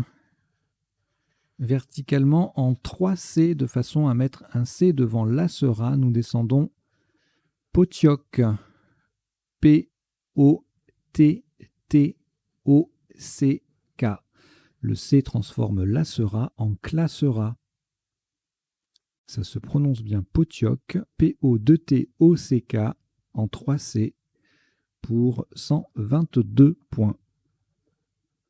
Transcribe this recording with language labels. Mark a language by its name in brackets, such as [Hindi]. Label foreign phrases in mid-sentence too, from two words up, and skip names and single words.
[French] Verticalement en 3 C de façon à mettre un C devant La Sera. Nous descendons Potioc. P-O-T-T-O-C-K. Le C transforme La Sera en Classera. Ça se prononce bien Potioc. P-O-2-T-O-C-K en 3 C pour 122 points.